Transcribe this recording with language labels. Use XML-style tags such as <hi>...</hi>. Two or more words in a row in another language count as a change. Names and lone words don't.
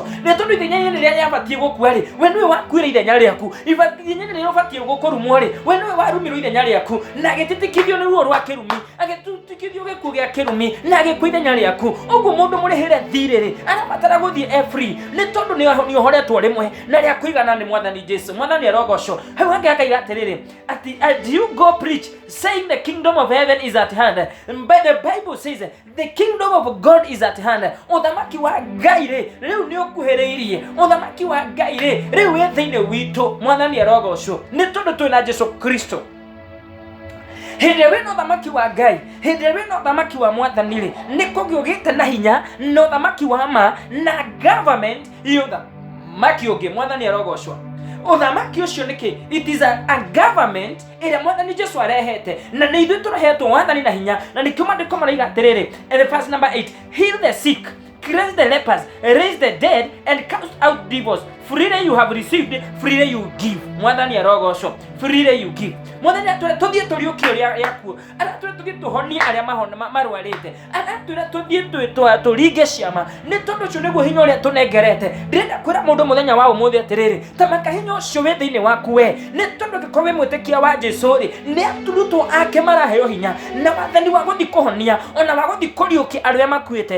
<ki>Nĩ tondũ ithenya-inĩ rĩrĩa rĩabatiĩ gũkua rĩ, we nĩwe wakuire ithenya rĩaku, ithenya-inĩ rĩrĩa ũbatiĩ gũkũrumwo rĩ, we nĩwe warumirwo ithenya rĩaku, na agĩtitikithio nĩ ruo rwa kĩrumi, agĩtitikithio gĩkuũ gĩa kĩrumi, na agĩkua ithenya rĩaku. Ũguo mũndũ mũrĩhĩre thirĩ rĩ, arabatara gũthiĩ free, nĩ tondũ nĩ ũhoretwo rĩmwe na rĩa kũigana nĩ Mwathani Jesu. Mwathani arogocwo. Hau hangĩ akaiga atĩrĩrĩ, ati</ki> <en>as you go preach saying the kingdom of heaven is at hand, but the Bible says the kingdom of God is at hand.</en> <ki>Ũthamaki wa Ngai rĩ, rĩu nĩ ũkuhĩrĩirie. Ũthamaki wa Ngai rĩ, rĩu wĩ thĩinĩ witũ. Mwathani arogocwo. Nĩ tondũ twĩna Jesu Kristo. Hĩndĩ ĩrĩa wĩna ũthamaki wa Ngai, hĩndĩ ĩrĩa wĩna ũthamaki wa Mwathani rĩ, nĩ kũgĩa ũgĩte na hinya na ũthamaki wa ma na government ya ũthamaki ũngĩ. Mwathani arogocwo. Ũthamaki ũcio nĩkĩ?</ki> <en>It is a government</en> <ki>ĩrĩa Mwathani Jesu arehete, na nĩ ithuĩ tũrehetwo wathani na hinya, na nĩkĩo mandĩko maraiga atĩrĩrĩ,</ki> <en>verse number 8, heal the sick, cleanse the lepers, raise the dead, and cast out devils. Freely you have received, freely you give.</en> <ki>Mwathani arogocwo.</ki> <en>Freely you give.</en> <ki>Mwathani atwĩra tũthiĩ tũriũkio rĩa kuo, aratwĩra tũthiĩ tũhonie arĩa marwarĩte, aratwĩra tũthiĩ tũringe ciama. Nĩ tondũ ũcio nĩguo hinya ũrĩa tũnengerete. Ndĩrenda kwĩra mũndũ mũthenya wa ũmũthĩ atĩrĩrĩ, tamaka hinya ũcio wĩ thĩinĩ waku we, nĩ tondũ angĩkorwo wĩ mwĩtĩkia wa Jesu rĩ, nĩ arutwo ake maraheo hinya na wathani wa gũthiĩ kũhonia, ona wa gũthiĩ kũriũkia arĩa makuĩte.</ki>